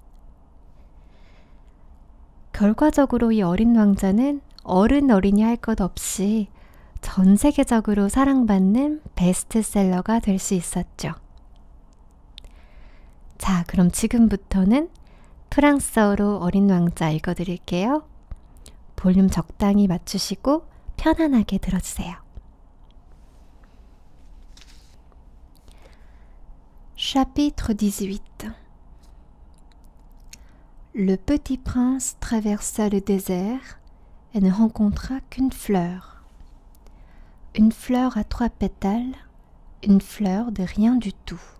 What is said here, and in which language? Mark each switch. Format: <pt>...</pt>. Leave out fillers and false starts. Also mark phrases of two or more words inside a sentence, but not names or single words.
<ko>결과적으로 이 어린 왕자는 어른이 할 것 없이 전 세계적으로 사랑받는 베스트셀러가 될 수 있었죠. 자, 그럼 지금부터는 프랑스어로 어린 왕자 읽어드릴게요. 볼륨 적당히 맞추시고 편안하게 들어주세요.</ko> <fr>Chapitre 18. Le petit prince traversa le désert et ne rencontra qu'une fleur. Une fleur à 3 pétales, une fleur de rien du tout.</fr>